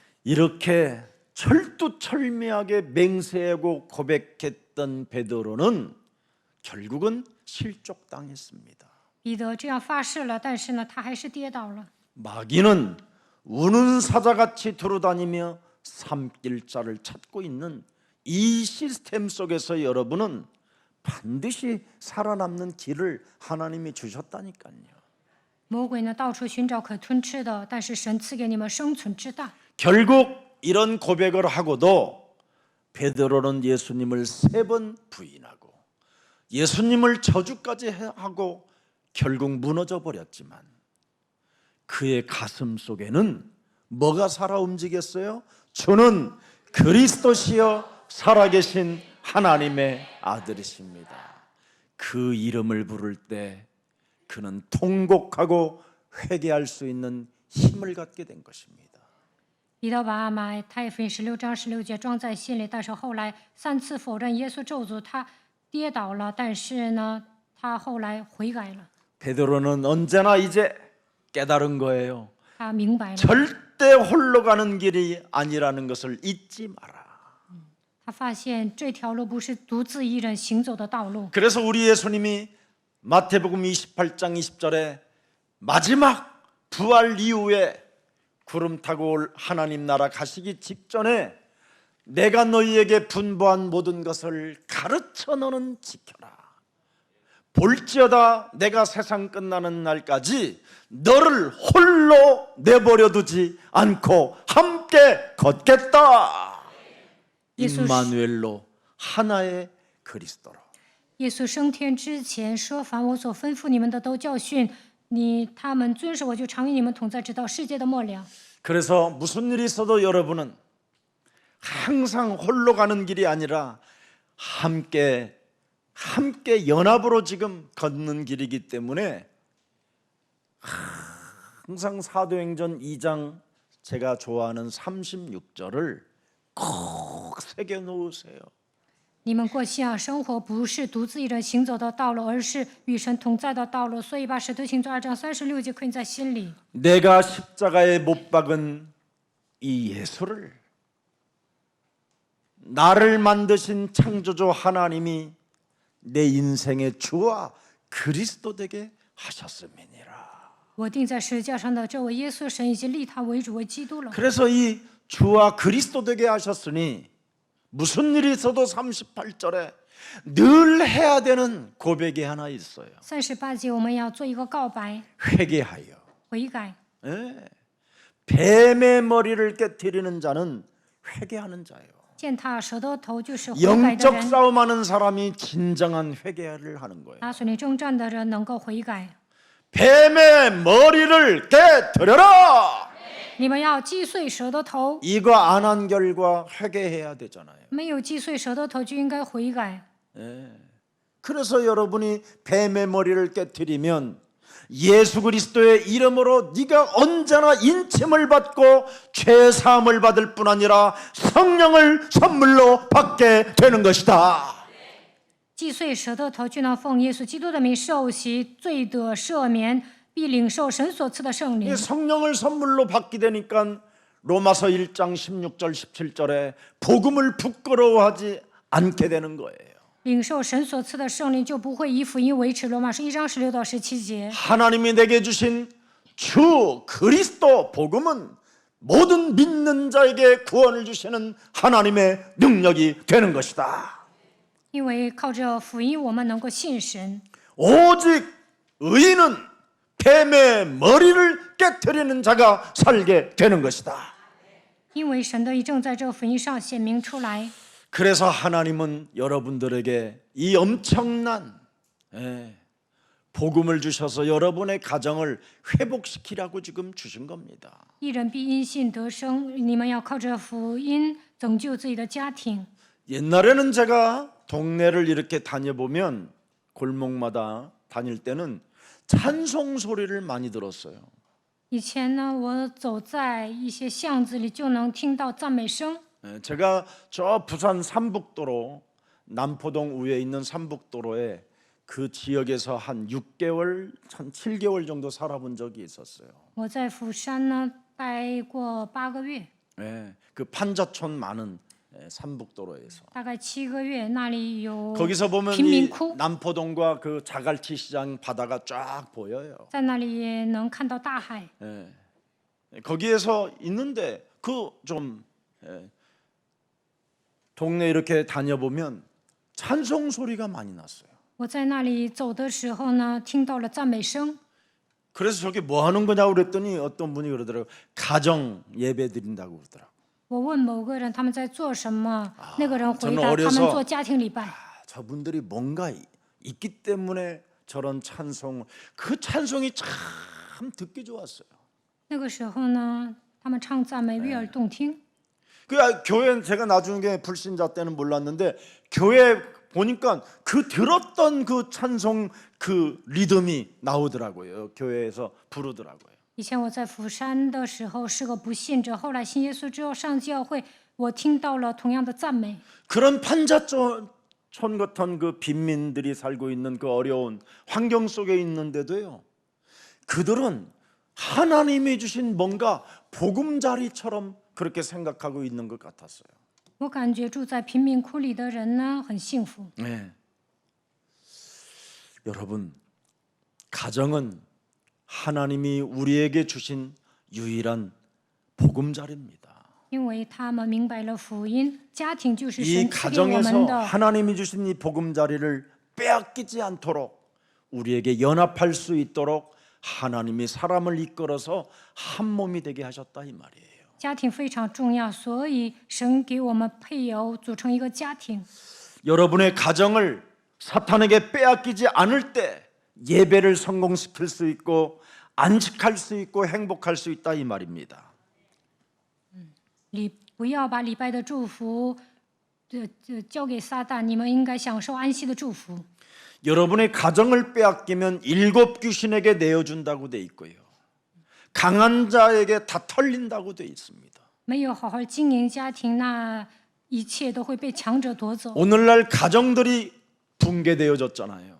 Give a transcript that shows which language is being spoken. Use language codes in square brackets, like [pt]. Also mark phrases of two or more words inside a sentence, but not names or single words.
[ko] 이렇게 철두철미하게 맹세하고 고백했던 베드로는 결국은 실족당했습니다. [zh] 彼得这样发誓了，但是呢，他还是跌倒了。 [ko] 마귀는 우는 사자같이 두루다니며 삼킬자를 찾고 있는 이 시스템 속에서 여러분은 반드시 살아남는 길을 하나님이 주셨다니까요. [zh] 魔鬼呢，到处寻找可吞吃的，但是神赐给你们生存之道。 [ko] 결국 이런 고백을 하고도 베드로는 예수님을 3번 부인하고 예수님을 저주까지 하고 결국 무너져 버렸지만 그의 가슴 속에는 뭐가 살아 움직였어요? 주는 그리스도시여 살아계신 하나님의 아들이십니다. 그 이름을 부를 때 그는 통곡하고 회개할 수 있는 힘을 갖게 된 것입니다. [zh] 彼得把马太福音16章16节装在心里，但是后来3次否认耶稣咒诅，他跌倒了，但是呢，他后来悔改了， [ko] 베드로는 언제나 이제 깨달은 거예요. [zh] 他明白了， [ko] 절대 홀로 가는 길이 아니라는 것을 잊지 마라. [zh] 他发现这条路不是独自一人行走的道路。 [ko] 그래서 우리 예수님이 마태복음 28장 20절에 마지막 부활 이후에 구름 타고 올 하나님 나라 가시기 직전에 내가 너희에게 분부한 모든 것을 가르쳐 너는 지켜라. 볼지어다 내가 세상 끝나는 날까지 너를 홀로 내버려 두지 않고 함께 걷겠다. 임마누엘로 하나의 그리스도로. [zh] 耶稣升天之前说：“凡我所吩咐你们的，都教训他们遵守，我就常与你们同在，直到世界的末了。” [ko] 그래서 무슨 일이 있어도 여러분은 항상 홀로 가는 길이 아니라 함께 연합으로 지금 걷는 길이기 때문에 항상 사도행전 2장 제가 좋아하는 36절을 꼭 새겨 놓으세요. [zh] 你们过信仰生活不是独自一人行走的道路，而是与神同在的道路。所以把使徒行传2章36节刻印在心里。 [ko] 내가 십자가에 못 박은 이 예수를 나를 만드신 창조주 하나님이 내 인생의 주와 그리스도 되게 하셨음이니라. [zh] 我钉在十字架上的这位耶稣，神已经立他为主为基督了。 [ko] 그래서 이 주와 그리스도 되게 하셨으니 무슨 일이 있어도 38절에 늘 해야 되는 고백이 하나 있어요. [zh] 38 节我们要做一个告白， [ko] 회개하여. [zh] 悔改。 [ko] 예. 뱀의 머리를 깨뜨리는 자는 회개하는 자예요. [zh] 践踏蛇的头就是悔改的 [ko] 영적 [zh] 人， [ko] 싸움하는 사람이 진정한 회개를 하는 거예요. [zh] 打属灵征战的人能够悔改。 [ko] 뱀의 머리를 깨뜨려라. [zh] 你们要击碎蛇的头， [ko] 이거 안 한 결과 회개해야 되잖아요. [zh] 没有击碎蛇的头就应该悔改。 [ko] 그래서 여러분이 뱀의 머리를 깨뜨리면 예수 그리스도의 이름으로 네가 언제나 인침을 받고 죄사함을 받을 뿐 아니라 성령을 선물로 받게 되는 것이다. [zh] 既遂舍得头，就能奉耶稣基督的名受洗，罪得赦免，必领受神所赐的圣灵。 [ko] 성령을 선물로 받게 되니까 로마서 1장 16절 17절에 복음을 부끄러워하지 않게 되는 거예요. [zh] 领受神所赐的圣灵，就不会以福音为耻。罗马书1章16到17节。 [ko] 하나님이 내게 주신 주 그리스도 복음은 모든 믿는 자에게 구원을 주시는 하나님의 능력이 되는 것이다. [zh] 因为靠着福音，我们能够信神。 [ko] 오직 의인은 뱀의 머리를 깨트리는 자가 살게 되는 것이다. [zh] 因为神的义正在这福音上显明出来。 [ko] 그래서 하나님은 여러분들에게 이 엄청난 복음을 주셔서 여러분의 가정을 회복시키라고 지금 주신 겁니다. [zh] 一人必因信得生，你们要靠着福音拯救自己的家庭。 [ko] 옛날에는 제가 동네를 이렇게 다녀보면 골목마다 다닐 때는 찬송 소리를 많이 들었어요. [zh] 以前呢，我走在一些巷子里，就能听到赞美声。 [ko] 제가 저 부산 삼북도로 남포동 위에 있는 삼북도로에 그 지역에서 한 6개월, 한 7개월 정도 살아본 적이 있었어요. [zh] 我在釜山呢待过8个月， [ko] 그 판자촌 많은 삼북도로에서 [zh] 大概7个月，那里有 [ko] 거기서 보면 [zh] 贫民 [ko] 이 [zh] 窟， [ko] 남포동과 그 자갈치 시장 바다가 쫙 보여요. [zh] 在那里也能看到大海。 [ko] 거기에서 있는데 그 좀 동네 이렇게 다녀보면 찬송 소리가 많이 났어요. [zh] 我在那里走的时候呢，听到了赞美声。 [ko] 그래서 저게 뭐 하는 거냐고 그랬더니 어떤 분이 그러더라고요. 가정 예배 드린다고 그러더라고요. [zh] 我问某个人他们在做什么，那个人回 [ko] 저는 [zh] 答他 [ko] 어려서 [zh] 们做家庭礼拜。 [ko] 저분들이 뭔가 있기 때문에 저런 찬송, 그 찬송이 참 듣기 좋았어요. [zh] 那个时候呢，他们唱赞美悦耳动听。 [ko] 그 교회 제가 나중에 불신자 때는 몰랐는데 교회 보니까 그 들었던 그 찬송 그 리듬이 나오더라고요. 교회에서 부르더라고요. [zh] 以前我在釜山的时候是个不信者，后来信耶稣之后上教会，我听到了同样的赞美。 [ko] 그런 판자촌 같은 그 빈민들이 살고 있는 그 어려운 환경 속에 있는데도요. 그들은 하나님이 주신 뭔가 보금자리처럼 그렇게 생각하고 있는 것 같았어요. [zh] 我感觉住在贫民窟里的人呢很幸福。 [ko] 네. 여러분, 가정은 하나님이 우리에게 주신 유일한 보금자리입니다. [zh] 因为他们明白了福音，家庭就是 [ko] 이 [zh] 神赐给我们 [ko] 가정에서 [zh] 的。 [ko] 하나님이 주신 이 보금자리를 빼앗기지 않도록 우리에게 연합할 수 있도록 하나님이 사람을 이끌어서 한 몸이 되게 하셨다 이 말이에요. [zh] 家庭非常重要，所以神给我们配偶组成一个家庭。 [ko] 여러분의 가정을 사탄에게 빼앗기지 않을 때 예배를 성공시킬 수 있고 안식할 수 있고 행복할 수 있다 이 말입니다. [zh] 不要把礼拜的祝福交给撒旦，你们应该享受安息的祝福。 [ko] 여러분의 가정을 빼앗기면 7 귀신에게 내어준다고 돼 있고요. 강한 자에게 다 털린다고 돼 있습니다. [zh] 没有好好经营家庭，那一切都会被强者夺走。 [ko] 오늘날 가정들이 붕괴되어졌잖아요.